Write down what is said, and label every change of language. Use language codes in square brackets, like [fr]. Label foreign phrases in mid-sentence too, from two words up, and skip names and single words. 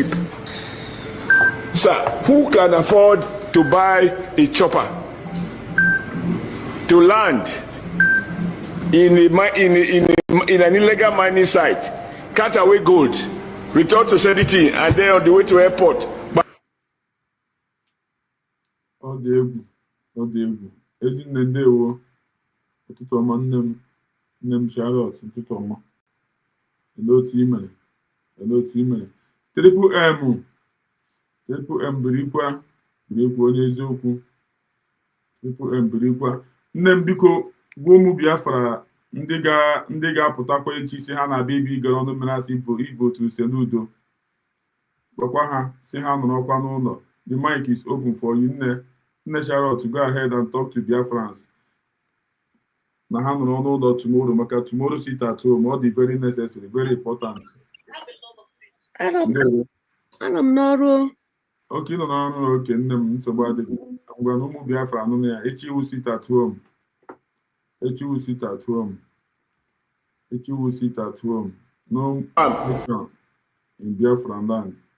[en] Sir, who can afford to buy a chopper to land in an illegal mining site, cut away gold, return to sanity, and then on the way to airport? [ig] Ọ dị egwu. Ezinne ndewo. Ụtụtụ ọma nne m Charlotte, ụtụtụ ọma. Ele otu i mere. Triple M birikwa onye eziokwu. Triple M birikwa. Nne m biko gwa ụmụ Biafra ndị ga-apụtakwa echi si ha na-abịa ibi igere ọnụ mmiri asị ivotu use n'udo. Gwakwa ha si ha nọrọkwa n'ụlọ. [en] The mic is open for you, Nne Charlotte, to go ahead and talk to Biafrans. [ig] Na ha nọrọ n'ụlọ [en] tomorrow, maka tomorrow sit at home, all the very necessary, very important. [ig] Ana m n'ọrụ. Okay, nọ n'ọrụ, okay, nne m nsogbu adịghị. Ngwa na ụmụ Biafra anụ ya, echi iwu [en] sit at home. No mission in Biafra land.